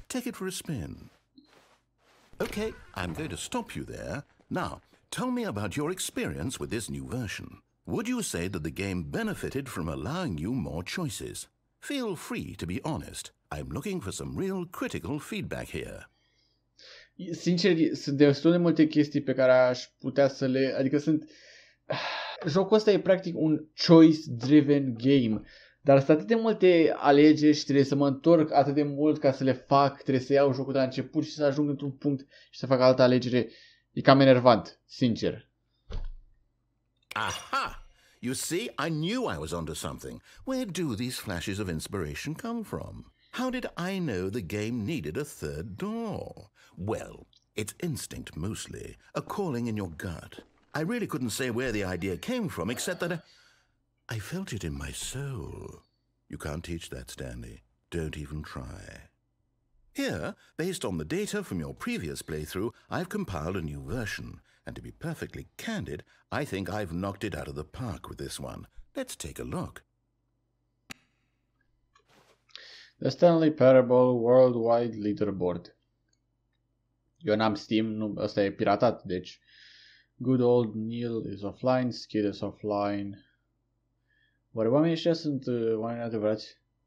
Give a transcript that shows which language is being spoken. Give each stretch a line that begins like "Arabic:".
English: Take it for a spin. Okay, I'm going to stop you there. Now, tell me about your experience with this new version. Would you say that the game benefited from allowing you more choices? Feel free to be honest. I'm looking for some real critical feedback here.
Romanian: Sincer, sunt destul de multe chestii pe care aș putea să le... Adică sunt... Jocul ăsta e practic un
English: choice-driven game.
Romanian: Dar sunt atât de multe alegeri și trebuie să mă întorc atât de mult ca să le fac. Trebuie să iau jocul de la început și să ajung într-un punct și să fac altă alegere. E cam enervant, sincer. Aha!
English: You see, I knew I was onto something. Where do these flashes of inspiration come from? How did I know the game needed a third door? Well, it's instinct mostly, a calling in your gut. I really couldn't say where the idea came from, except that I felt it in my soul. You can't teach that, Stanley. Don't even try. Here, based on the data from your previous playthrough, I've compiled a new version. And to be perfectly candid, I think I've knocked it out of the park with this one. Let's take a look.
Romanian: The Stanley Parable Worldwide Leaderboard. Eu n-am Steam, nu, ăsta e piratat, deci...
English: Good old Neil is offline, Skid is offline.
Romanian: Oare oamenii ăștia sunt oameni adevărați?